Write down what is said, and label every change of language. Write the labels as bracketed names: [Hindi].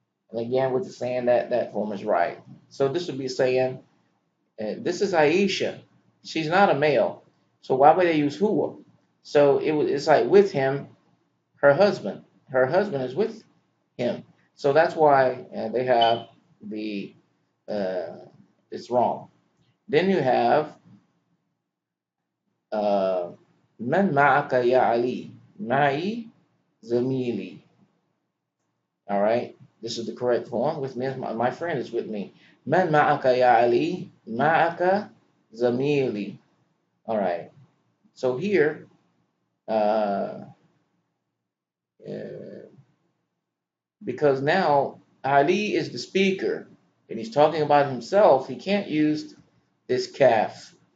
[English] And again, we're just saying that form is right. So this would be saying, this is Aisha. She's not a male. So why would they use huwa? So it's like with him, her husband. Her husband is with him. So that's why they have the It's wrong. Then you have [Arabic] من معك يا علي معي زميلي. [English] All right, this is the correct form. With me, my friend is with me. [Arabic] من معك يا علي معك زميلي. [English] All right. So here, uh, uh, because now Ali is the speaker and he's talking about himself, he can't use this kaf.